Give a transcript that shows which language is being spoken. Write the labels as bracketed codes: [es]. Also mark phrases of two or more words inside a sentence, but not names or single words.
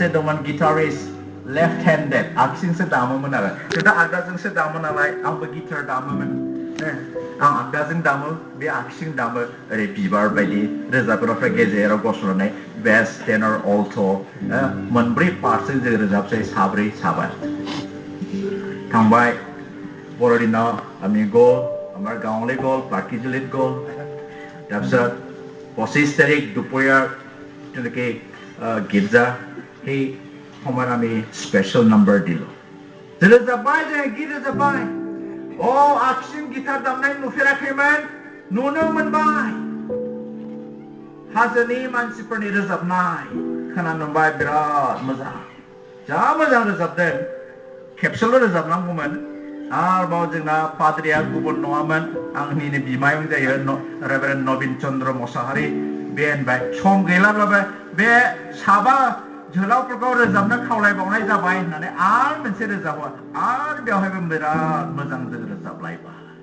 [brx] दंमोन गिटारिस्ट [en] left handed [brx] आगसिजोंसो दामोमोन आरो जोंथ' आगदाजोंसो दामो नालाय आंबो गिटार दामोमोन आं आगदाजों दामो बे आगसिजों दामो ओरै बिबार बायदि रोजाबग्राफ्रा गेजेराव गसंनानै [en] bass tenor [brx] अल्ट' मोनब्रै पार्टजों जों रोजाबसै साब्रै साबा थांबाय बर'दिनाव आंनि गल [as] আমাৰ গাঁৱলৈ গ'ল পাৰ্কিজুলিত গ'ল তাৰপিছত 25 তাৰিখ দুপৰীয়া তেনেকে গীৰ্জা সেই সময়ত আমি স্পেচিয়েল নাম্বাৰ দিলোঁ [brx] रोजाबबाय जों गीत रोजाबबाय आगसिजों गिटार दामनाय नुफेराखैमोन नुनो मोनबाय हाजोनि मानसिफोरनि रोजाबनाय खोनानो मोनबाय बिराद मोजां जा मोजां रोजाबदों खेबसेल' रोजाबनांगौमोन आरोबाव जोंना पाद्रिया गुबुन नङामोन आंनिनो बिमायं जायो रेभारेन्ड नबिन चन्द्र मोसाहारि बे होनबाय सम गैलाब्लाबो बे साबा जोहोलावफोरखौ रोजाबनो खावलायबावनाय जाबाय होननानै आरो मोनसे रोजाबो आरो बेवहायबो बिराद मोजां जों रोजाबलायबाय